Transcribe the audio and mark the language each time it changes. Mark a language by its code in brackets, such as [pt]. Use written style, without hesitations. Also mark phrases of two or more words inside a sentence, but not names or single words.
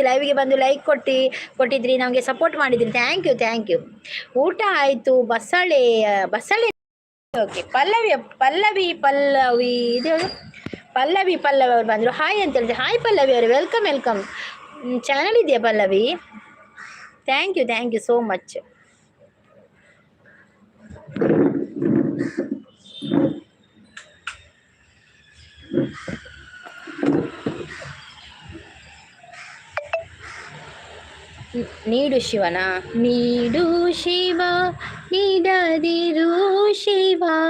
[kn] ಲೈವ್ಗೆ ಬಂದು ಲೈಕ್ ಕೊಟ್ಟಿದ್ರಿ, ನಮಗೆ ಸಪೋರ್ಟ್ ಮಾಡಿದ್ರಿ. [en] thank you. [kn] ಊಟ ಆಯಿತು. ಬಸಳೆ ಓಕೆ. ಪಲ್ಲವಿ ಇದು ಪಲ್ಲವಿ ಅವ್ರು ಬಂದರು. ಹಾಯ್ ಅಂತ ಹೇಳಿದ್ರೆ, ಹಾಯ್ ಪಲ್ಲವಿ ಅವರು, ವೆಲ್ಕಮ್. ಚಾನಲ್ ಇದೆಯಾ ಪಲ್ಲವಿ? [en] thank you so much. [kn] ನೀಡು ಶಿವನ, ನೀಡು ಶಿವ ನೀಡದಿರು ಶಿವ,